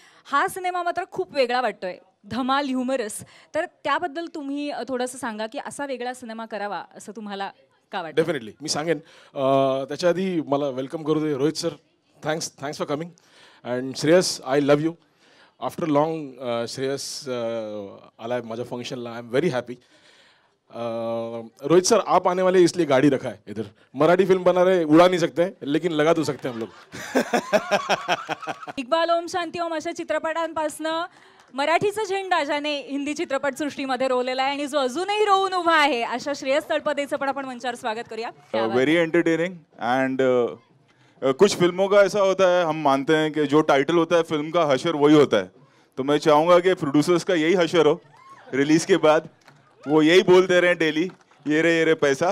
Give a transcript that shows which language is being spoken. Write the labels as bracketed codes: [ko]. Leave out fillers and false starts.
[mr] हा सिनेमा मात्र खूप वेगळा वाटतोय, धमाल ह्युमरस. तर त्याबद्दल तुम्ही थोडंसं सांगा की असा वेगळा सिनेमा करावा असं तुम्हाला का वाटतं? डेफिनेटली मी सांगेन. त्याच्या आधी मला वेलकम करू दे Rohit sir. [en] Thanks for coming. And Shreyas I love you. After long Shreyas [mr] आला है माझा फंक्शनला. [en] I am very happy. [hi] Rohit sir आप आने वाले इसलिए गाड़ी रखा है इधर. मराठी फिल्म बना रहे, उड़ा नहीं सकते हैं लेकिन लगा तो सकते हैं हम लोग. [mr] इक्बाल ओम शांती ओम अशा चित्रपटांपासनं मराठीचा झेंडा ज्याने हिंदी चित्रपटसृष्टीमध्ये रोवलेला आहे आणि जो अजूनही रोवून उभा आहे अशा श्रेयस तळपदेचं पण आपण मंचावर स्वागत करूया. [en] Very entertaining. [hi] एंड कुछ फिल्मों का ऐसा होता है, हम मानते हैं कि जो टाइटल होता है फिल्म का, हशर वही होता है. तो मैं चाहूँगा कि प्रोड्यूसर्स का यही हशर हो रिलीज के बाद, वो यही बोलते रहें डेली, ये रे पैसा.